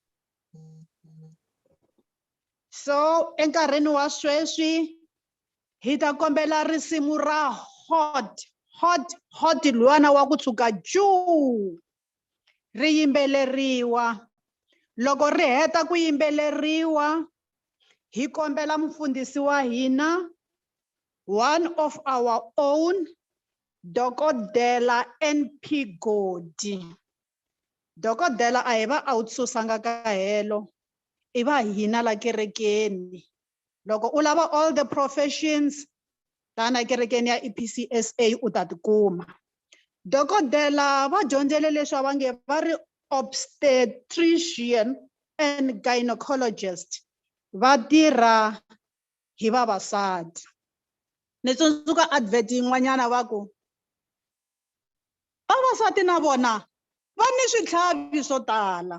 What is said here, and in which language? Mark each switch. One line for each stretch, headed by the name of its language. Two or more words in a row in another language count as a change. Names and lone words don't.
Tsonga: So enkarhini wa sweswi hi ta kombela risimu ra hot luwana wa ku tshuka juu ri yimbeleriwa. Loko ri heta ku yimbeleriwa hi kombela mufundhisi wa hina
English: one of our own
Tsonga: Dokodela NP Godi. Dokodela a hi va outsourcanga ka helo i va hina la kerekeni. Loko u lava
English: all the professions
Tsonga: tana kerekeni ya EPCSA u ta tikuma. Dokodela va dyondzele leswi va nge va ri
English: obstetrician and gynecologist.
Tsonga: Va tirha hi vavasati. Ni tsundzuka advert yin'wanyana va ku vavasati na vona va ni switlhavi swo tala.